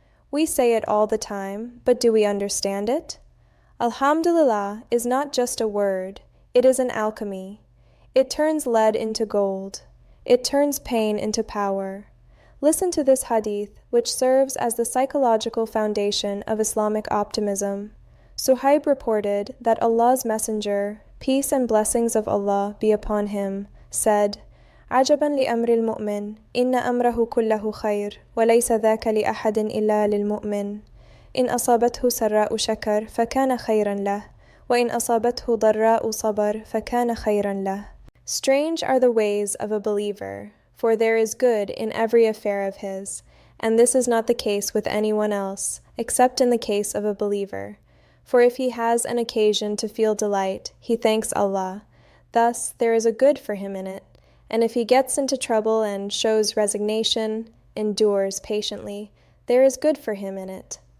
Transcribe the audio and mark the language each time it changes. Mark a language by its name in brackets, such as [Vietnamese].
[English] We say it all the time, but do we understand it? Alhamdulillah is not just a word, it is an alchemy. It turns lead into gold. It turns pain into power. Listen to this hadith, which serves as the psychological foundation of Islamic optimism. Suhaib reported that Allah's Messenger, peace and blessings of Allah be upon him, said, [Arabic] عجبا لأمر المؤمن إن أمره كله خير وليس ذاك لأحد إلا للمؤمن إن أصابته سراء شكر فكان خيرا له وإن أصابته ضراء صبر فكان خيرا له. [English] Strange are the ways of a believer, for there is good in every affair of his, and this is not the case with anyone else, except in the case of a believer. For if he has an occasion to feel delight, he thanks Allah. Thus there is a good for him in it. And if he gets into trouble and shows resignation, endures patiently, there is good for him in it.